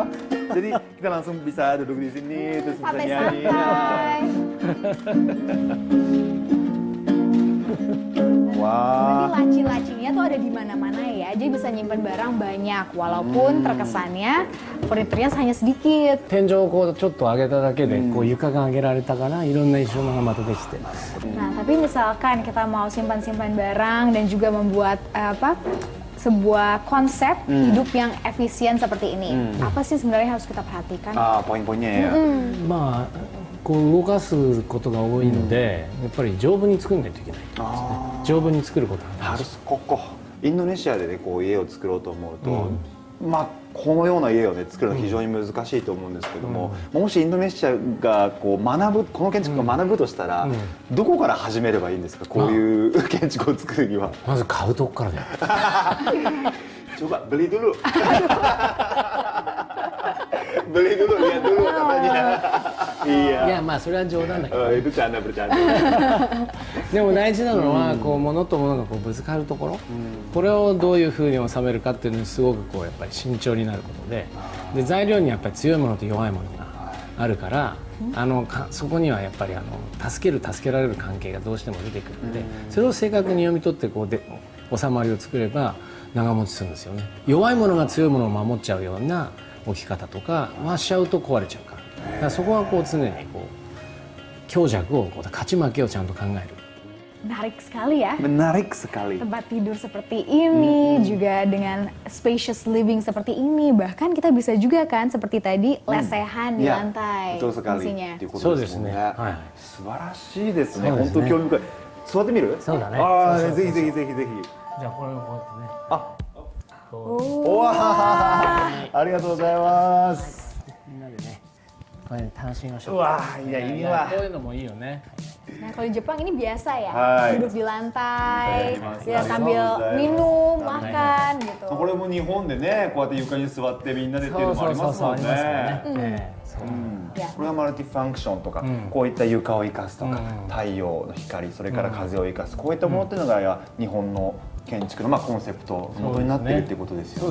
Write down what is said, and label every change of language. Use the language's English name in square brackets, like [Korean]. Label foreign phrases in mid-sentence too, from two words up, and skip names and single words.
[Indonesian] Jadi kita langsung bisa duduk di sini terus bisa nyanyi. Santai-santai. Wah. Berarti laci-lacinya tuh ada di mana-mana ya, jadi bisa nyimpen barang banyak, walaupun terkesannya furniturnya hanya sedikit. [Japanese] 天井をこうちょっと上げただけでこう床が上げられたからいろんな収納がまたできて [Indonesian] Nah, tapi misalkan kita mau simpan-simpan barang dan juga membuat sebuah konsep hidup yang efisien seperti ini, apa sih sebenarnya harus kita perhatikan? Ah, poin-poinnya ya. [Japanese] まあこう動かすことが多いので、やっぱり丈夫に作んないといけない丈夫に作ることが大事 [Indonesian] Harus kokoh. [Japanese] インドネシアでね、こう家を作ろうと思うと、まあこのような家をね作るのは非常に難しいと思うんですけども、もしインドネシアがこう学ぶこの建築を学ぶとしたら、どこから始めればいいんですか？こういう建築を作るには。まず買うとこからだよ [Indonesian] Coba beli dulu. Beli dulu, lihat dulu katanya. い Iya. [Japanese] やまあそれは冗談だけど [Indonesian] Itu canda bercanda. [Japanese] でも大事なのはこう物と物がこうぶつかるところ、これをどういうふうに収めるかっていうのにすごくこうやっぱり慎重になることで、材料にやっぱり強いものと弱いものがあるからそこにはやっぱり助けられる関係がどうしても出てくるので、それを正確に読み取ってこうで収まりを作れば長持ちするんですよね。弱いものが強いものを守っちゃうような置き方とかはしちゃうと壊れちゃうから、だからそこはこう常にこう強弱をこう勝ち負けをちゃんと考える。 [Indonesian] Menarik sekali ya. Menarik sekali. Tempat tidur seperti ini, juga dengan [English] spacious living [Indonesian] seperti ini, bahkan kita bisa juga kan seperti tadi lesehan di Ya, lantai. betul sekali. fungsinya. [Japanese] ということですもんね。そうですねはい素晴らしいですね。そうですね本当興味深い。座ってみる？そうだねああ、そうそうそうぜひぜひぜひぜひ。じゃあこれをこうやってね。あ、こおわありがとうございます。うみんなでね、これで楽しみましょう。うわいやいいわこういうのもいいよね。 [Indonesian] Nah kalau di Jepang ini biasa ya, [Japanese] Hai. [Indonesian] duduk di lantai, [Japanese] Hai. [Indonesian] ya sambil [Japanese] Hai. [Indonesian] minum, makan gitu. [Japanese] これも日本でね、こうやって床に座ってみんなでっていうのもありますもんありますよね。ね。そう [Indonesian] Ya. [Japanese] これはマルティファンクションとか、こういった床を生かすとか、太陽の光、それから風を生かす、こういったものっていうのが日本の建築のコンセプトの元になっているっていうことですよ